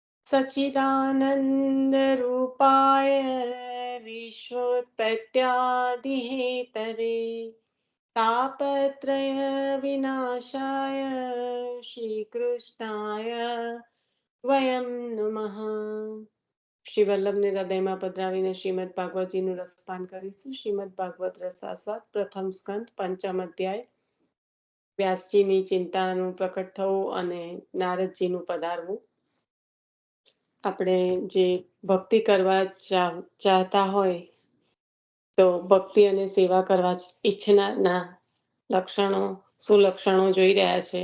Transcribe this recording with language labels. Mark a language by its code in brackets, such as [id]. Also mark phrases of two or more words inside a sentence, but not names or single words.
[sa] सच्चिदानंद रूपाय विश्वोत्पत्त्यादिहेतरे तापत्रय विनाशाय श्रीकृष्णाय वयं नमः. [gu] શ્રી વલ્લભને હૃદયમાં પધરાવીને શ્રીમદ ભાગવતજીનું રસપાન કરીશું. શ્રીમદ ભાગવત રસાસ્વાદ પ્રથમ સ્કંદ પંચમ અધ્યાય. વ્યાસજીની ચિંતાનું પ્રકટ થવું અને નારદજીનું પધારવું. આપણે જે ભક્તિ કરવા ચાહતા હોય તો ભક્તિ અને સેવા કરવા ઈચ્છનારના લક્ષણો સુલક્ષણો જોઈ રહ્યા છે.